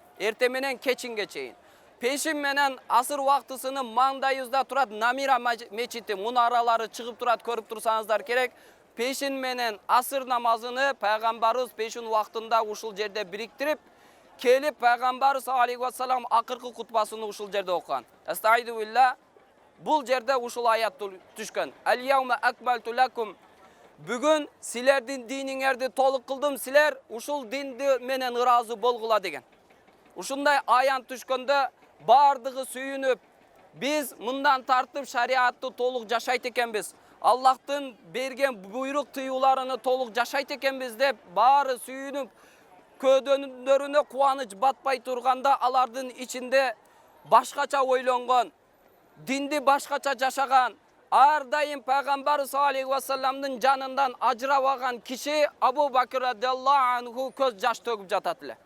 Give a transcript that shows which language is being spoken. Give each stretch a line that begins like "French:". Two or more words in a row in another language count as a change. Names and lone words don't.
Kyrgyz: Эрте менен кечинге чейин. Пешин менен асыр убактысынын маңдайыбызда турат Намира мечити, мунаралары чыгып турат, көрүп турсаңыздар керек. Пешин менен асыр намазыны пайгамбарыбыз пешин убактында ушул жерде бириктирип, келип пайгамбар
Arabic: صلى الله عليه وسلم
Kyrgyz: акыркы кутбасын ушул жерде окуган. Астайду билла, бул жерде ушул аят түшкөн.
Arabic: اليوم أكملت لكم.
Kyrgyz: Бүгүн силердин диниңерди толук кылдым, силер ушул динди менен ыраазы болгула деген. Ушундай аян түшкөндө бардыгы сүйүнүп, биз мындан тартып шариатты толук жашайт экенбиз. Аллахтын берген буйрук тыюларыны толук жашайт экенбиз деп баары сүйүнүп, көдөнүндөрүнө кубаныч батпай турганда алардын ичинде башкача ойлонгон, динди башкача жашаган, ар дайым пайгамбар
Arabic: صلى الله عليه وسلم
Kyrgyz: жанынан ажырабаган киши Абу Бакр
Arabic: رضي الله عنه
Kyrgyz: көз жаш төгүп жатат эле.